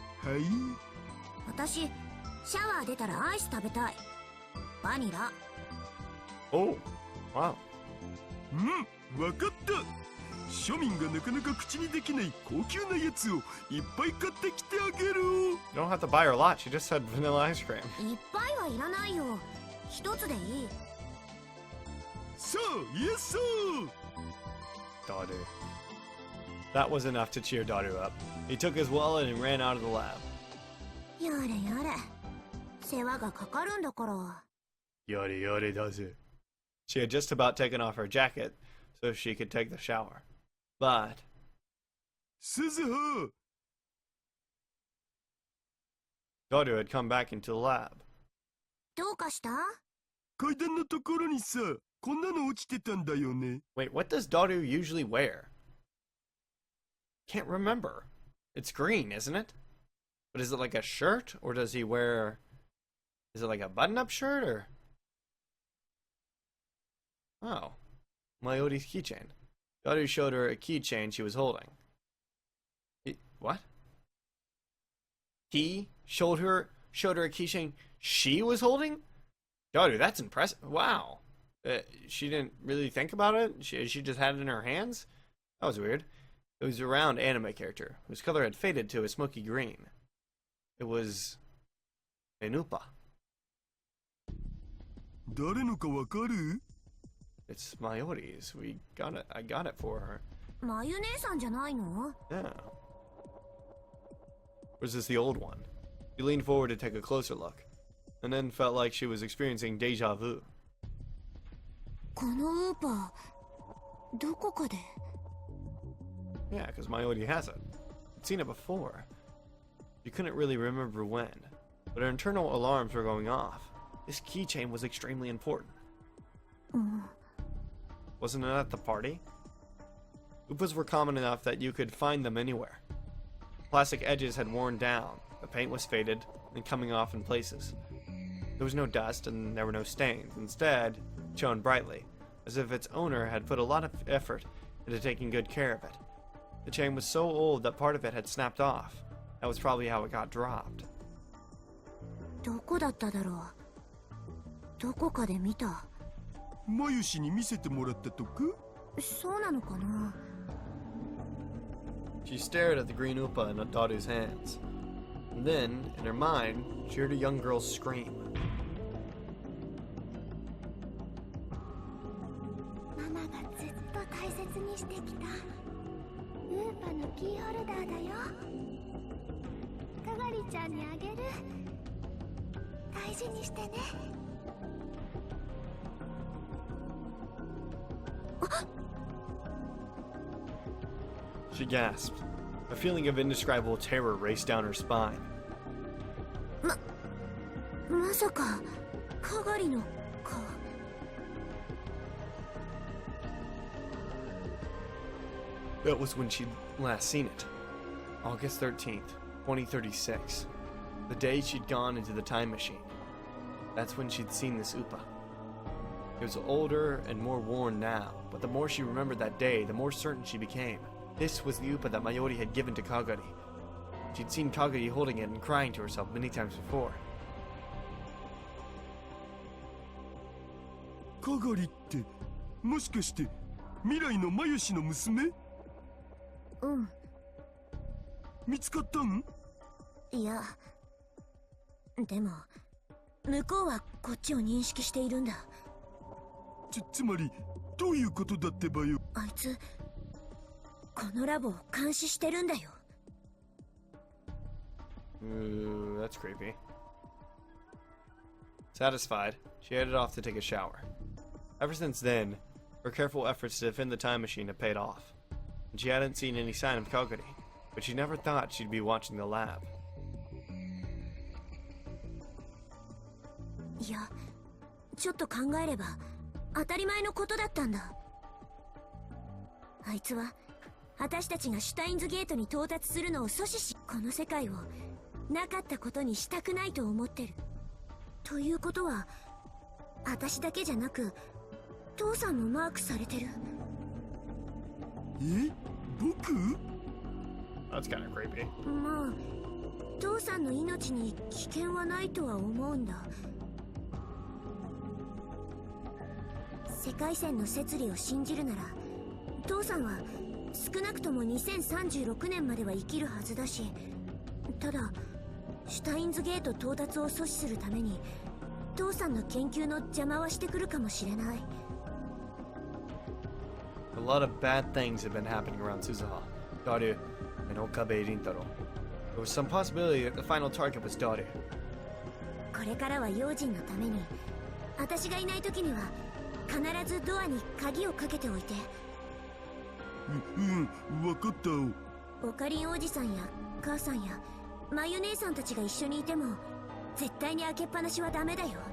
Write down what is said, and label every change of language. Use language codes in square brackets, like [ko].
[ja] はい。私、シャワー出たらアイス食べたい。バニラ。 [en] Oh, wow. [ja] わかった。庶民がなかなか口にできない高級なやつをいっぱい買ってきてあげる。 [en] You don't have to buy her a lot. She just said vanilla ice cream. [ja] いっぱいはいらないよ。一つでいい。さあ、イエス [en] Daughter. That was enough to cheer Daughter up. He took his wallet and ran out of the lab. [ja] やれやれ。世話がかかるんだから。 [en] Yori does it. She had just about taken off her jacket so she could take the shower. But [ja] 鈴葉。 [en] Daughter had come back into the lab. [ja] どうかした？階段のところにさ、こんなの落ちてたんだよね。 [en] Wait, what does Daughter usually wear? Can't remember. It's green, isn't it? But is it like a shirt, or does he wear... Is it like a button-up shirt, or... Oh. Mayori's keychain. Daughter showed her a keychain she was holding. What? He showed her a keychain she was holding? Daughter, that's impressive. Wow. She didn't really think about it? She just had it in her hands? That was weird. It was a round anime character, whose color had faded to a smoky green. It was... Enupa. [ja] 誰のかわかる？ [en] It's Mayori's. I got it for her. [ja] まゆ姉さんじゃないの？ [en] Yeah. Or is this the old one? She leaned forward to take a closer look, and then felt like she was experiencing deja vu. [ja] このウーパー、どこかで。 [en] Yeah, because Mayori has it. She'd seen it before. She couldn't really remember when, but her internal alarms were going off. This keychain was extremely important. Wasn't it at the party? Oopas were common enough that you could find them anywhere. Plastic edges had worn down, the paint was faded and coming off in places. There was no dust and there were no stains. Instead, it shone brightly, as if its owner had put a lot of effort into taking good care of it. The chain was so old that part of it had snapped off. That was probably how it got dropped. [ja] どこだっただろう。どこかで見た。マユシに見せてもらったとか？そうなのかな。 [en] She stared at the green Upa in Daru's hands. And then, in her mind, she heard a young girl scream. [ja] ママがずっと大切にしてきたウーパのキーホルダーだよ。かがりちゃんにあげる。大事にしてね。 [en] She gasped. A feeling of indescribable terror raced down her spine. [ja] まさかかがりのか。 [en] That was when she'd last seen it. August 13th, 2036. The day she'd gone into the time machine. That's when she'd seen this Upa. It was older and more worn now, but the more she remembered that day, the more certain she became. This was the Upa that Mayori had given to Kagari. She'd seen Kagari holding it and crying to herself many times before. [ja] かがりってもしかして未来のマユシの娘？うん。見つかったん？いや、でも向こうはこっちを認識しているんだ。つまりどういうことだってばよ。あいつこのラボを監視してるんだよ。 [en] Ooh, that's creepy. Satisfied, she headed off to take a shower. Ever since then, her careful efforts to defend the time machine had paid off, and she hadn't seen any sign of Kagari, but she never thought she'd be watching the lab. [ja] いや、ちょっと考えれば当たり前のことだったんだ。あいつは私たちがシュタインズゲートに到達するのを阻止し、この世界をなかったことにしたくないと思ってる。ということは私だけじゃなく父さんもマークされてる。え？僕？ [en] That's kind of creepy. [ja] まあ父さんの命に危険はないとは思うんだ。世界線の摂理を信じるなら父さんは少なくとも2036年までは生きるはずだし、ただシュタインズゲート到達を阻止するために父さんの研究の邪魔はしてくるかもしれない。 [en] A lot of bad things had been happening around Suzuha, Daru, and Okabe Rintaro. There was some possibility that the final target was Daru. [ja] これからは用心のために私がいない時には必ずドアに鍵をかけておいて。わかったよ。オカリンおじさんや母さんやマユ姉さんたちが一緒にいても絶対に開けっぱなしはダメだよ。